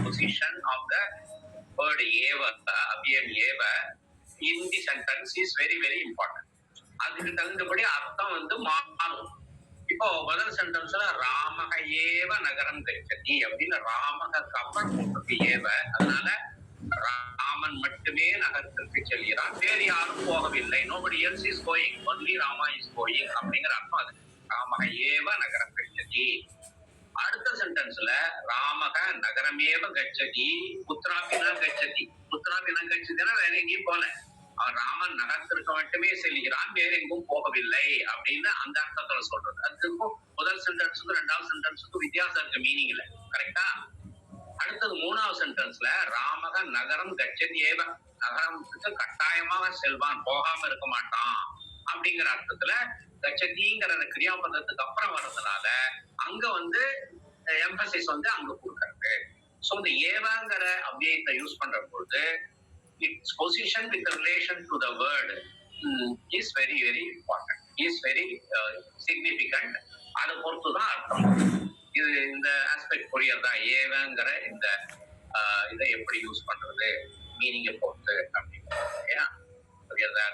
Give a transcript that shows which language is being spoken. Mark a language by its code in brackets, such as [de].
[en] Position of the word ஏவ, அவ்யயம் ஏவ in the sentence is very very important. [ta] அதுக்கு தகுந்தபடி அர்த்தம் வந்து மாறும். இப்போ முதல் சென்டென்ஸ்ல [sa] ராமக ஏவ நகரம் கச்சதி [ta] அப்படின்னு ராமகக்கு அப்புறம் போட்டிருக்கு ஏவ. அதனால ராமன் மட்டுமே நகரத்திற்கு செல்கிறான், வேறு யாரும் போகவில்லை. [en] nobody else is going, only Rama is going [ta] அப்படிங்கிற அர்த்தம் அது. [sa] ராமக ஏவ நகரம் கச்சதி. [ta] அடுத்த சென்டென்ஸ்ல [sa] ராமக நகரமேவ கச்சதி புத்திராபின கச்சதி. [ta] புத்திராபின கச்சதினா வேற எங்கேயும் போல, ராமன் நகரத்திற்கு மட்டுமே செல்கிறான், வேற எங்கும் போகவில்லை அப்படின்னு அந்த அர்த்தத்துல சொல்றது. அதுக்கும் முதல் சென்டென்ஸுக்கும் ரெண்டாவது சென்டென்ஸுக்கும் வித்தியாசம் இருக்கு மீனிங்ல. கரெக்டா? அடுத்தது மூணாவது சென்டென்ஸ்ல [sa] ராமக நகரம் கச்சதி ஏவ, [ta] நகரத்துக்கு கட்டாயமாக செல்வான், போகாம இருக்க மாட்டான் அப்படிங்கிற அர்த்தத்துல கச்சதிங்கிற கிரியாபதத்துக்கு அப்புறம் வர்றதுனால அங்க வந்து எம்பசிஸ் வந்து அங்க கொடுக்கறது. சோ இந்த ஏவங்கிற அவ்வியத்தை யூஸ் பண்ற பொழுது [en] its position with relation to the word is very very important, is very significant. [ta] அதை பொறுத்து தான் அர்த்தம். இது இந்த ஆஸ்பெக்ட் புரியறதா? ஏவங்கிற இந்த இதை எப்படி யூஸ் பண்றது மீனிங்கை பொறுத்து அப்படின்னு புரியறதா?